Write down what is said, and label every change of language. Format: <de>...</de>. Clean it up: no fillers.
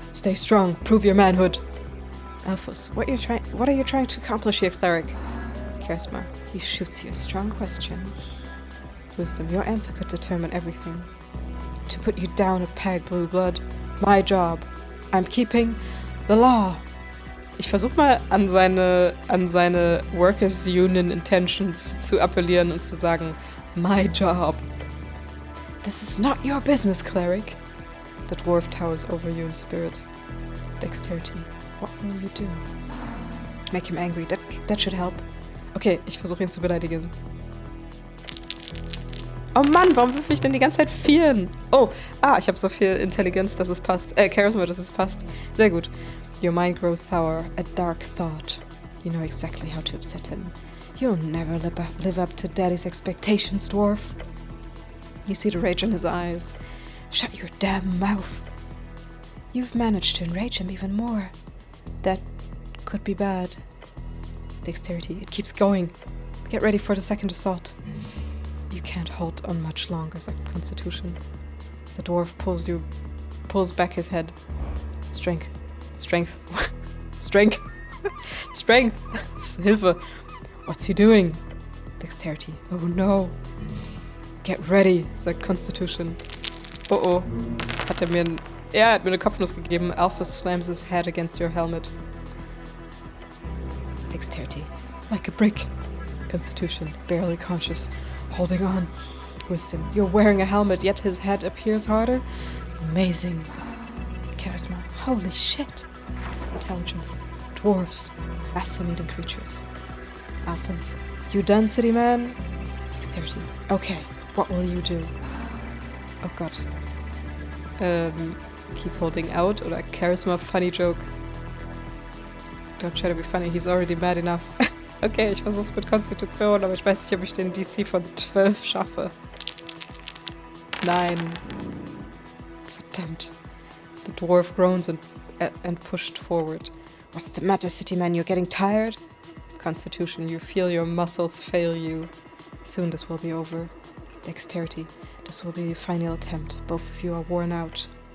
<en>Stay strong, prove your manhood. Alphas, what are you trying to accomplish here, cleric? Charisma. He shoots you a strong question. Wisdom, your answer could determine everything. To put you down a peg, blue blood. My job. I'm keeping the law.</en> <de>Ich versuche mal an seine Workers Union Intentions zu appellieren und zu sagen,</de> <en>my job. This is not your business, cleric. The dwarf towers over you in spirit. Dexterity. What will you do? Make him angry. That should help.</en> <de>Okay, ich versuche ihn zu beleidigen. Oh Mann, warum wirf ich denn die ganze Zeit 4? Oh, ich habe so viel Intelligenz, dass es passt. Charisma, dass es passt. Sehr gut.</de> <en>Your mind grows sour, a dark thought. You know exactly how to upset him. You'll never live up to Daddy's expectations, dwarf. You see the rage in his eyes. Shut your damn mouth. You've managed to enrage him even more. That could be bad. Dexterity, it keeps going. Get ready for the second assault. You can't hold on much longer, said Constitution. The dwarf pulls back his head. Strength. Strength. Strength. Strength.</en> <de>Hilfe.</de> <en>What's he doing? Dexterity. Oh no. Get ready, sagt Constitution. Oh.</en> <de>Er hat mir eine Kopfnuss gegeben.</de> <en>Alpha slams his head against your helmet. Dexterity. Like a brick. Constitution. Barely conscious. Holding on. Wisdom. You're wearing a helmet, yet his head appears harder? Amazing. Charisma. Holy shit. Intelligence. Dwarves. Fascinating creatures. Alphans. You done, city man? Dexterity. Okay. What will you do? Oh god. Keep holding out oder Charisma funny joke. Don't try to be funny, he's already mad enough.</en> <de>Okay, ich versuch's mit Konstitution, aber ich weiß nicht, ob ich den DC von 12 schaffe. Nein. Verdammt.</de> <en>The dwarf groans and pushed forward. What's the matter, city man? You're getting tired? Constitution, you feel your muscles fail you. Soon this will be over. Dexterity, this will be your final attempt. Both of you are worn out.</en>